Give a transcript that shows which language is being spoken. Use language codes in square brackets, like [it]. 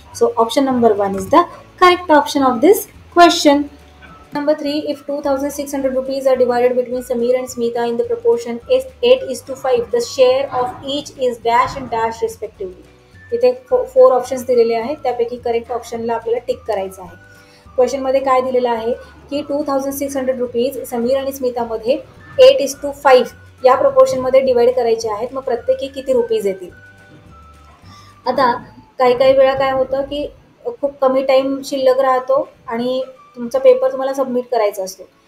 [en] So option number 1 is the correct option of this question. Number 3, if 2,600 rupees are divided between Sameer and Smita in the proportion 8:5, the share of each is dash and dash respectively. [mr] इथे 4 options दिलेले आहेत, त्यापैकी correct ऑप्शनला आपल्याला tick करायचं आहे. क्वेश्चनमध्ये काय दिलेलं आहे की 2,600 रुपीज समीर आणि स्मितामध्ये 8:5 या प्रपोर्शनमध्ये डिवाइड करायचे आहेत. मग प्रत्येकी किती रुपीज येतील. आता काही वेळा काय होतं की खूप कमी टाईम शिल्लक राहतो आणि तुमचा पेपर तुम्हाला सबमिट करायचा असतो.